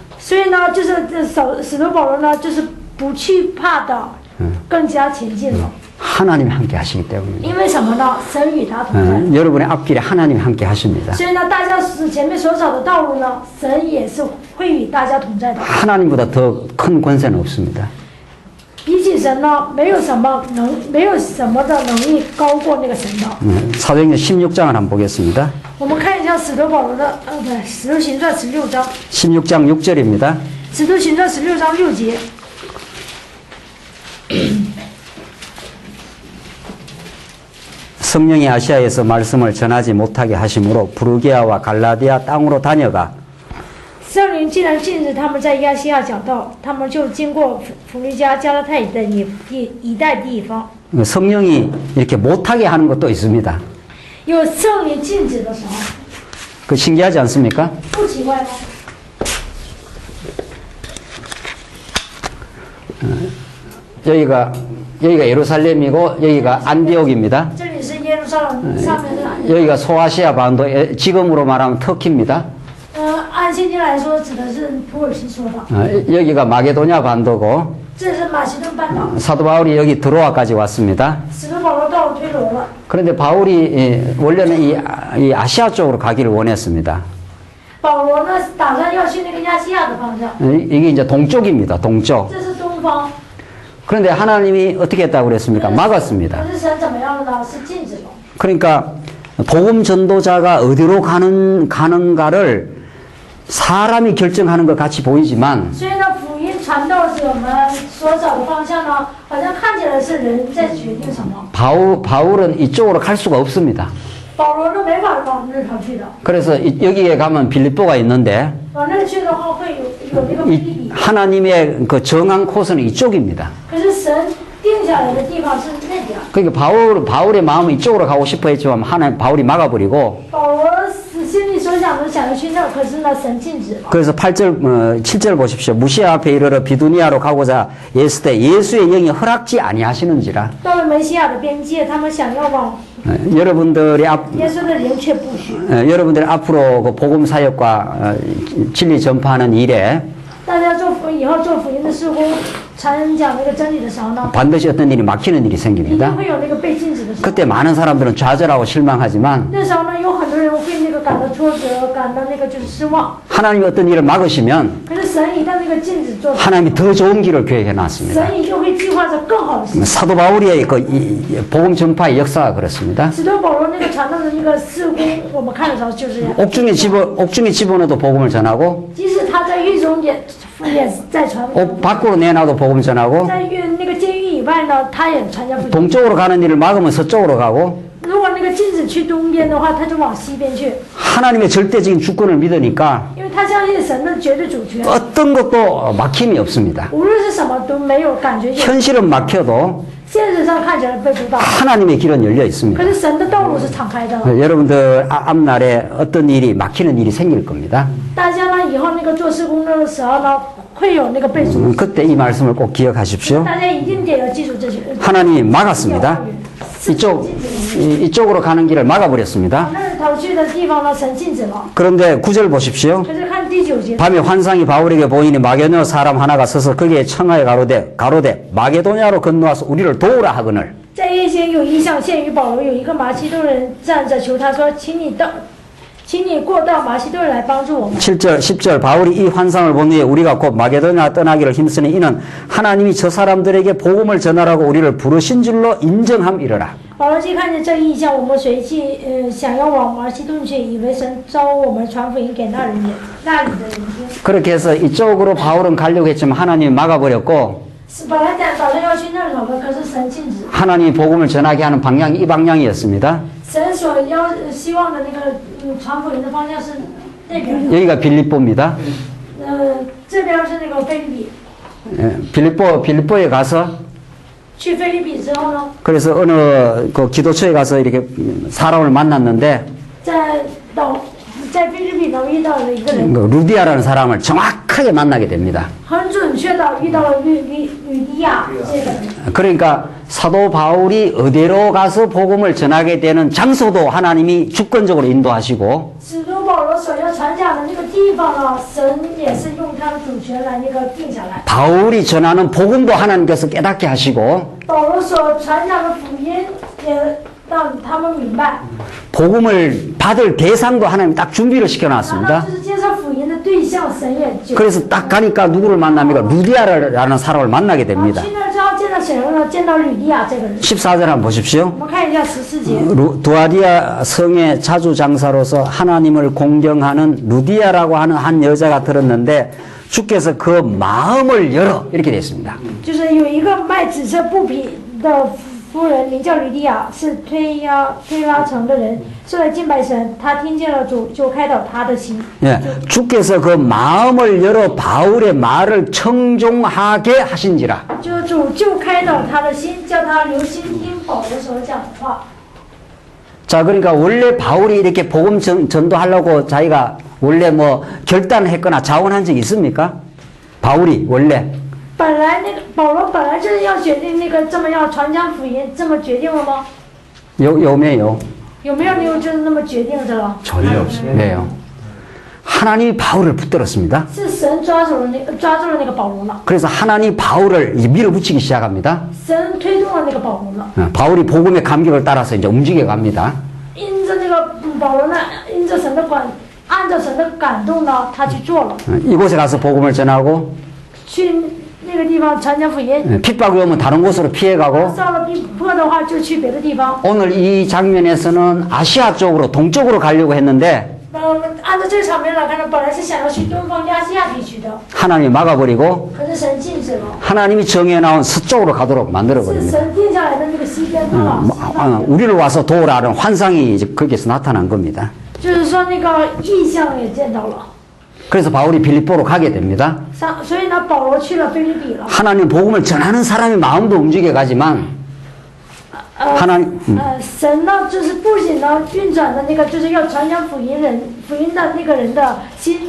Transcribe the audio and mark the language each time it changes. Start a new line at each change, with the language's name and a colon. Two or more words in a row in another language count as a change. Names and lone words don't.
Chinese: 所以呢，就是使徒保罗呢，就是不去怕的，更加前进了。
Korean: 하나님이 함께 하시기 때문입니다.
Chinese: 因为什么呢？神与他同在。
Korean: 여러분의 앞길에 하나님이 함께 하십니다.
Chinese: 所以呢，大家前面所走的道路呢，神也是会与大家同在的。
Korean: 하나님보다 더 큰 권세는 없습니다.
Chinese: 比起神呢，没有什么的能力高过那个神的。
Korean: 사도행전 16장을 한번 보겠습니다.
Chinese: 我们看一下使徒保罗的，对，使徒行传16章，
Korean: 16장 6절입니다.
Chinese: 使徒行传16章6节。
Korean: 성령이 아시아에서 말씀을 전하지 못하게 하심으로 부르기아와 갈라디아 땅으로 다녀가
Chinese: 圣灵既然禁止他们在亚细亚讲道，他们就经过弗利加、加拉太的一带地方。
Korean: 성령이 이렇게 못하게 하는 것도 있습니다.
Chinese: 有圣灵禁止的时候，
Korean: 그 신기하지 않습니까?
Chinese: 不奇怪吗？
Korean: 여기가 예루살렘이고 여기가 안디옥입니다.
Chinese: 这里是耶路撒冷，上面是
Korean: 여기가 소아시아 반도 지금으로 말하면 터키입니다.
Chinese: 按现今来说指的是土耳其说的，
Korean: 여기가 마게도냐 반도고
Chinese: 这是马其顿半岛。
Korean: 사도 바울이 여기 드로아까지 왔습니다.
Chinese: 使徒保罗到了推罗了，
Korean: 그런데 바울이 원래는 이 아시아 쪽으로 가기를 원했습니다.
Chinese: 保罗呢打算要去那个亚细亚的方向，
Korean: 이게 이제 동쪽입니다. 동쪽.
Chinese: 这是东方。
Korean: 그런데 하나님이 어떻게 했다고 그랬습니까? 막았습니다.
Chinese: 可是神怎么样了呢？是禁止的。
Korean: 그러니까 복음 전도자가 어디로 가는가를 사람이 결정하는 것 같이 보이지만
Chinese: 所以呢，福音传道者们所找的方向呢，好像看起来是人在决定什么。
Korean: 바울은 이쪽으로 갈 수가 없습니다.
Chinese: 保罗呢没法往那头去的，
Korean: 그래서 여기에 가면 빌립보가 있는데
Chinese: 往那去的话会有那个腓立比，
Korean: 하나님의 그 정한 코스는 이쪽입니다.
Chinese: 可是神定下来的地方是那边。
Korean: 그러니까 바울의 마음은 이쪽으로 가고 싶어 했지만 바울이 막아버리고
Chinese: 保罗心里所想的想要去那，可是呢神禁止了。
Korean: 그래서 7절 보십시오. 무시아 앞에 이르러 비두니아로 가고자 했을 때 예수의 영이 허락지 아니하시는지라.
Chinese: 到了梅西亚的边界，他们想要往
Korean: 여러분들이
Chinese: 耶稣的灵却不许。
Korean: 여러분들이 앞으로 그 복음 사역과 진리 전파하는 일에
Chinese: 大家以后做福音的事工， 传讲那个真理的时候呢，
Korean: 반드시 어떤 일이 막히는 일이
Chinese: 一定
Korean: 생깁니다.
Chinese: 会有那个被禁止的时候。
Korean: 그때 많은 사람들은 좌절하고 실망하지만
Chinese: 那时候呢，有很多人会那个感到挫折，感到那个就是失望。
Korean: 하나님이 어떤 일을 막으시면
Chinese: 可是神一旦那个禁止做，
Korean: 하나님이 더 좋은 길을 계획해 놨습니다.
Chinese: 神一定会计划着更好的事情。
Korean: 사도 바울의 그 복음 전파의 역사가 그렇습니다.
Chinese: 使徒保罗那个传道的一个事工，我们看的时候就是这样。
Korean: 옥중에 집어넣어도 복음을 전하고
Chinese: 即使他在狱中也在传福音，
Korean: 옥 밖으로 내놔도 복음 전하고
Chinese: 在那个监狱以外呢，他也传讲福音。
Korean: 동쪽으로 가는 일을 막으면 서쪽으로 가고
Chinese: 如果那个禁止去东边的话，他就往西边去，
Korean: 하나님의 절대적인 주권을 믿으니까
Chinese: 因为他相信神的绝对主权，
Korean: 어떤 것도 막힘이 없습니다.
Chinese: 无论是什么都没有感觉。
Korean: 현실은 막혀도
Chinese: 现实上看起来被阻挡，
Korean: 하나님의 길은 열려 있습니다.
Chinese: 可是神的道路是敞开的。
Korean: 여러분들 앞날에 어떤 일이 막히는 일이 생길 겁니다.
Chinese: 大家呢以后那个做施工的时候呢，会有那个被阻挡。
Korean: 그때 이 말씀을 꼭 기억하십시오.
Chinese: 大家一定得要记住这些。
Korean: 하나님이 막았습니다. 이쪽으로 가는 길을 막아버렸습니다.
Chinese: 那儿头去的地方呢，神禁止了。
Korean: 그런데 9절 보십시오.
Chinese: 可是看第9节，
Korean: 밤에 환상이 바울에게 보이니 마게도냐 사람 하나가 서서 거기에 청하에 가로되 마게도냐로 건너와서 우리를 도우라 하거늘.
Chinese: 在夜间有异象现于保罗，有一个马其顿人站着求他说：“请你过到马其顿来帮助我们。”
Korean: 7절, 10절 바울이 이 환상을 본 후에 우리가 곧 마게도냐 떠나기를 힘쓰니 이는 하나님이 저 사람들에게 복음을 전하라고 우리를 부르신 줄로 인정함이러라.
Chinese: 保罗既看见这异象，我们随即想要往马其顿去，以为神召我们传福音给那里的人听。
Korean: 그렇게 해서 이쪽으로 바울은 가려고 했지만 하나님이 막아버렸고
Chinese: 本来打算要去那里头的，可是神禁止。
Korean: 하나님이 복음을 전하게 하는 방향이 이 방향이었습니다.
Chinese: 神所希望的那个传福音的方向是那边的。
Korean: 여기가 빌립보입니다.
Chinese: 这边是那个菲律比。
Korean: 빌립보에 가서
Chinese: 去菲律比之后呢，
Korean: 그래서 어느 그 기도처에 가서 이렇게 사람을 만났는데
Chinese: 在菲律比呢遇到了一个人，
Korean: 그 루디아라는 사람을 정확하게 만나게 됩니다.
Chinese: 很准确的遇到了吕迪亚这个人。
Korean: 그러니까 사도 바울이 어디로 가서 복음을 전하게 되는 장소도 하나님이 주권적으로 인도하시고
Chinese: 使徒保罗所要传讲的那个地方呢，神也是用他的主权来那个定下来。
Korean: 바울이 전하는 복음도 하나님께서 깨닫게 하시고
Chinese: 保罗所传讲的福音也让他们明白，
Korean: 복음을 받을 대상도 하나님이 딱 준비를
Chinese: 然后
Korean: 시켜놨습니다.
Chinese: 就是接受福音的对象，神也就。
Korean: 그래서 딱 가니까 누구를 만납니까? 루디아라는 사람을 만나게 됩니다.
Chinese: 去那之后见到谁了呢？见到吕迪亚这个人。
Korean: 14절 한번 보십시오.
Chinese: 我们看一下14节。
Korean: 두아디아 성의 자주장사로서 하나님을 공경하는 루디아라고 하는 한 여자가 들었는데 주께서 그 마음을 열어 이렇게 되어 있습니다.
Chinese: 就是有一个卖紫色布匹的夫人，名叫吕迪亚，是推拉城的人，是来敬拜神。他听见了主，就开导他的心。
Korean: 예, 주께서 그 마음을 열어 바울의 말을 청종하게 하신지라.
Chinese: 就主就开导他的心，叫他留心听保罗所讲的话。
Korean: 자, 그러니까 원래 바울이 이렇게 복음 전도하려고 자기가 원래 뭐 결단을 했거나 자원한 적이 있습니까? 바울이 원래.
Chinese: 本来那个保罗本来就是要决定那个这么要传讲福音，这么决定了吗？ 요매요. 有没有就是那么决定的了？
Korean: 전혀 없어요. 왜요? 하나님이 바울을 붙들었습니다.
Chinese: 是神抓住了那个保罗了，
Korean: 그래서 하나님이 바울을 이제 밀어붙이기 시작합니다.
Chinese: 神推动了那个保罗了。
Korean: 바울이 복음의 감격을 따라서 이제 움직여 갑니다.
Chinese: 因着那个保罗呢，按着神的感动呢，他去做了，
Korean: 이곳에 가서 복음을 전하고
Chinese: 去那个地方传讲福音。
Korean: 핍박이 오면 다른 곳으로 피해가고
Chinese: 到了逼迫的话，就去别的地方。
Korean: 오늘 이 장면에서는 아시아 쪽으로 동쪽으로 가려고 했는데
Chinese: 按照这个场面来看呢，本来是想要去东方亚细亚地区的，
Korean: 하나님이 막아버리고
Chinese: 可是神禁止了，
Korean: 하나님이 정해놓은 서쪽으로 가도록
Chinese: 是
Korean: 만들어버립니다.
Chinese: 神定下来的那个西边方。
Korean: 우리를 와서 도우라는 환상이 이제 거기에서 나타난 겁니다.
Chinese: 就是说那个异象也见到了，
Korean: 그래서 바울이 빌립보로 가게 됩니다.
Chinese: 所以呢，保罗去了菲律比了。
Korean: 하나님 복음을 전하는 사람의 마음도 움직여 가지만 하나님
Chinese: 神呢，就是不仅呢运转的那个，就是要传讲福音的那个人的心，